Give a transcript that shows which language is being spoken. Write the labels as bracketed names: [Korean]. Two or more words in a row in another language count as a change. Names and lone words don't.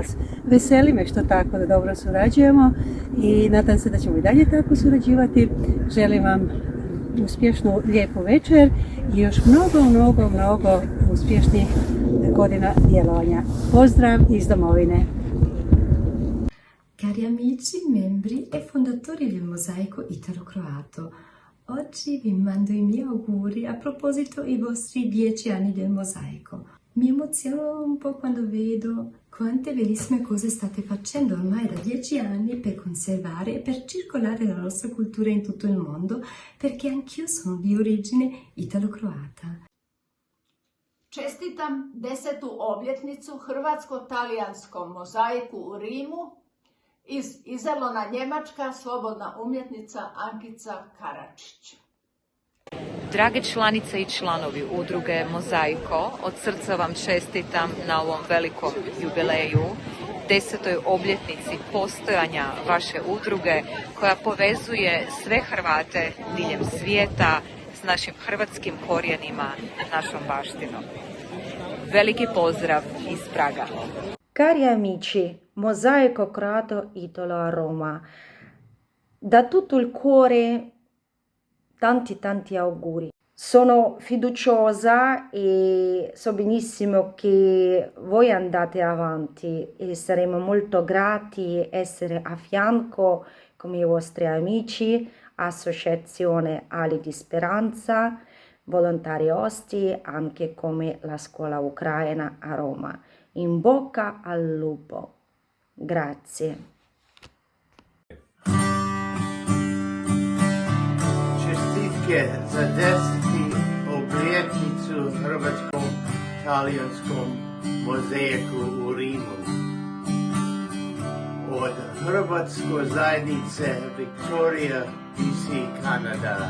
[Croatian] Veseli me što tako da dobro surađujemo i nadam se da ćemo i dalje tako surađivati. Želim vam uspješnu, lijepu večer i još mnogo uspješnih godina djelovanja. Pozdrav iz domovine. [Italian] Cari amici, membri e fondatori del mosaico italo-croato, oggi vi mando i miei auguri a proposito i vostri 10 anni del mosaico. Mi emoziono un po' quando vedo quante bellissime cose state facendo ormai da 10 anni per conservare e per circolare la nostra cultura in tutto il mondo, perché anch'io sono di origine italo-croata. [Croatian] Čestitam 10. obljetnicu Hrvatsko-talijanskom mozaiku u Rimu iz Izerlona, Njemačka, slobodna umjetnica Ankica Karačić. Drage članice i članovi udruge Mozaiko, od srca vam čestitam na ovom velikom jubileju, 10. obljetnici postojanja vaše udruge koja povezuje sve Hrvate diljem svijeta s našim hrvatskim korijenima, našom baštinom. Veliki pozdrav iz Praga. [Italian] Cari amici, Mosaico Croato Italo a Roma, da tutto il cuore tanti auguri. Sono fiduciosa e so benissimo che voi andate avanti e saremo molto grati essere a fianco come i vostri amici, Associazione Ali di Speranza, volontari osti, anche come la scuola ucraina a Roma. In bocca al lupo. Grazie. [Croatian] Čestitke za 10. obljetnicu Hrvatsko-talijanskom mozaiku u Rimu. Od Hrvatsko zajednice Victoria, BC, Kanada.